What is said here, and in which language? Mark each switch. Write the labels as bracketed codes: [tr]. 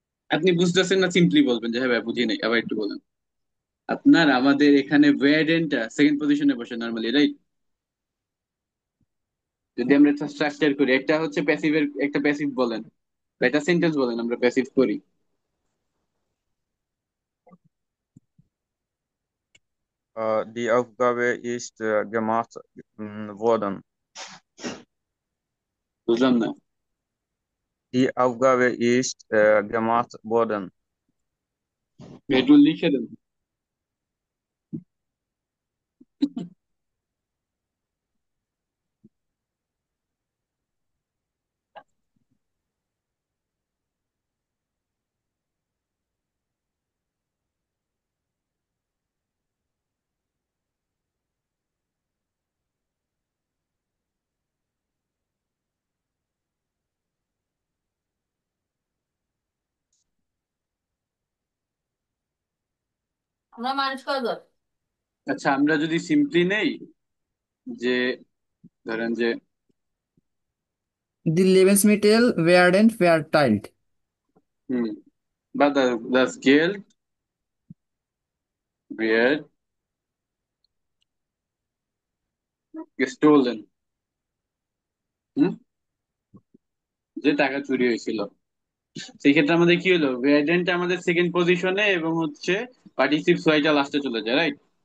[bn] আপনি বুঝতেছেন না, সিম্পলি বলবেন যে হ্যাঁ ভাই বুঝি নাই, আবার একটু বলেন। আপনার আমাদের এখানে ওয়েডেনটা সেকেন্ড পজিশনে বসে নর্মালি, রাইট? যদি আমরা একটা স্ট্রাকচার করি, একটা হচ্ছে প্যাসিভের, একটা প্যাসিভ বলেন বা একটা সেন্টেন্স বলেন, আমরা প্যাসিভ করি। [de] Die Aufgabe ist gemacht worden. [bn] বুঝলাম না। Die Aufgabe ist gemacht worden. একটু লিখে দেন। আমরা মানুষ কয়জন? আচ্ছা, আমরা যদি সিম্পলি নেই যে, ধরেন যে, [de] Die Lebensmittel werden verteilt. [bn] হুম, বা [de] das Geld wird gestohlen, [bn] হুম, যে টাকা চুরি হয়েছিল। সেই ক্ষেত্রে আমাদের কি হলো, ওয়েডেনটা আমাদের সেকেন্ড পজিশনে এবং হচ্ছে পার্টিসিপ সোয়াইটা লাস্টে চলে যায়, রাইট?